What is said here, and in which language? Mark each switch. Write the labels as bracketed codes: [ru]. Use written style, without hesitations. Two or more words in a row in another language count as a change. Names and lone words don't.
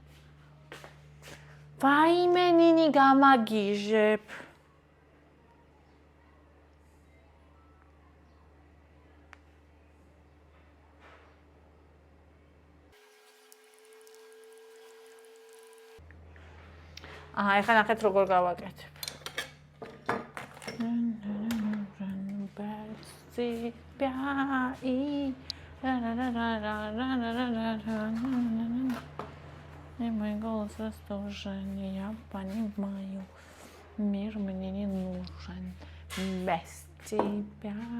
[ka] ვაიმე ნინი გამაგიჟებ. აჰა, ეხლა ნახეთ როგორ გავაკეთებ. [ru] Мой голос растужен, я понимаю, мир мне не нужен без тебя.